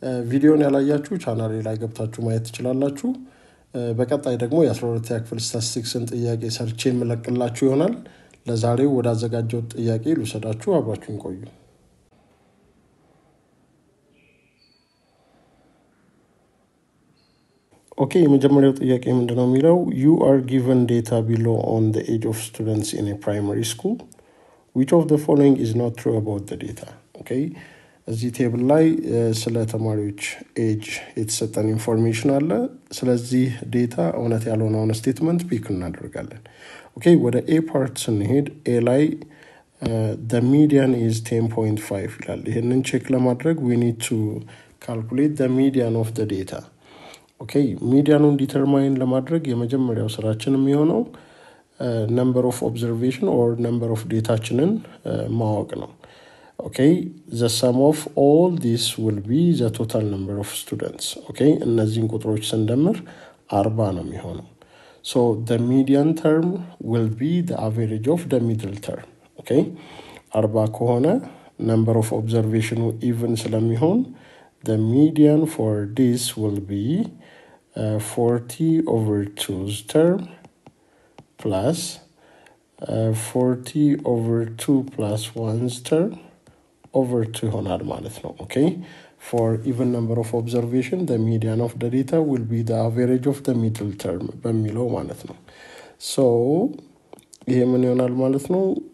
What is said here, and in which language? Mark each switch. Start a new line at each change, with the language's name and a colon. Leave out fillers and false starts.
Amharic: ቪዲዮን ያላያችሁ ቻናሌ ላይ ገብታችሁ ማየት ትችላላችሁ። በቀጣይ ደግሞ የ12ኛ ክፍል ስታቲስቲክስን ጥያቄ ሰርቼ የምለቅላችሁ ይሆናል። ለዛሬው ወደ አዘጋጀው ጥያቄ ልውሰዳችሁ፣ አብራችሁን ቆዩ። ኦኬ፣ የመጀመሪያው ጥያቄ ምንድነው የሚለው
English: you are given data below on the age of students in a primary school. Which of the following is not true about the data?
Amharic: Okay, እዚህ ቴብል ላይ ስለ ተማሪዎች ኤጅ የተሰጠን ኢንፎርሜሽን አለ። ስለዚህ ዴታ እውነት ያልሆነውን ስቴትመንት ፒክ እናደርጋለን። Okay, ወደ A part ስንሄድ A ላይ
English: the median is 10.5
Amharic: ይላል። ይሄንን ቼክ ለማድረግ
English: we need to calculate the median of the data. Okay, medianውን
Amharic: ዲተርማይን ለማድረግ የመጀመሪያው ስራችን የሚሆነው
English: number of observation or number of
Amharic: ዳታችንን ማወቅ ነው።
English: Okay, the sum of all this will be the total number of students.
Amharic: Okay, እነዚህን ቁጥሮች ስንደምር 40 ነው የሚሆነው.
English: So the median term will be the average of the middle term. Okay, 40 ከሆነ number of observation even ስለሚሆን the median for this will be 40 over 2's term plus 40 over 2 plus 1's term over 2
Amharic: ይሆናል ማለት ነው።
English: Okay, for even number of observation the median of the data will be the average of the middle term
Amharic: በሚለው ማለት ነው።
English: So
Amharic: ይሄ ምን ይሆናል ማለት ነው?